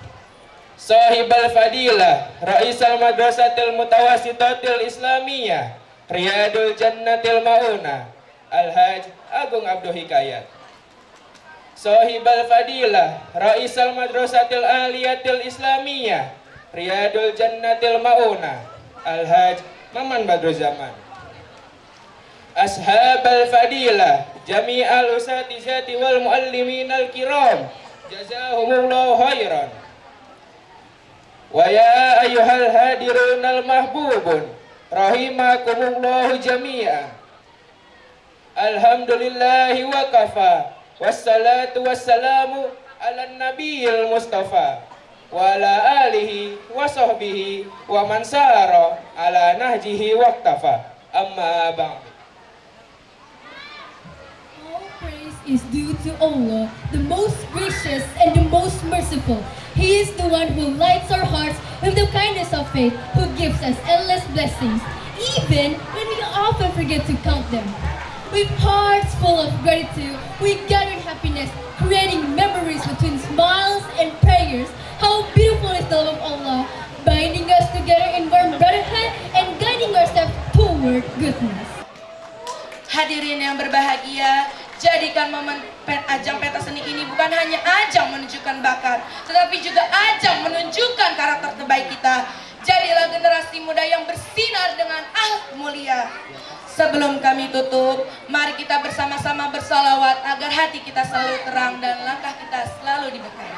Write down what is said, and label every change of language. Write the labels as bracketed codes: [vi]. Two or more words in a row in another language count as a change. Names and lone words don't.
[ar] صاحب الفضيلة رئيس المدرسة المتوسطة الإسلامية رياض الجنة Mauna الحاج Agung Abdul Hikayat. صاحب الفضيلة رئيس المدرسة العالية الإسلامية رياض الجنة Mauna الحاج Maman Badrul Zaman. أصحاب الفضيلة جميع الأساتذة والمعلمين الكرام جزاهم الله خيرا. ويا أيها الحاضرون المحبوبون رحمكم الله جميعا. الحمد لله وكفى. والصلاة والسلام على نبيه المصطفى وعلى آله وصحبه ومن سار على نهجه واقتفى. أما بعد. [en] All praise is due to Allah, the most gracious and the most merciful. He is the one who lights our hearts with the kindness of faith, who gives us endless blessings, even when we often forget to count them. With hearts full of gratitude, we gather in happiness, creating memories between smiles and prayers. How beautiful is the love of Allah, binding us together in warm brotherhood and guiding our steps toward goodness. [id] Hadirin yang berbahagia, jadikan momen ajang pentas seni ini bukan hanya ajang menunjukkan bakat, tetapi juga ajang menunjukkan karakter terbaik kita. Jadilah generasi muda yang bersinar dengan akhlak mulia. Sebelum kami tutup, mari kita bersama-sama bersalawat agar hati kita selalu terang dan langkah kita selalu diberkahi.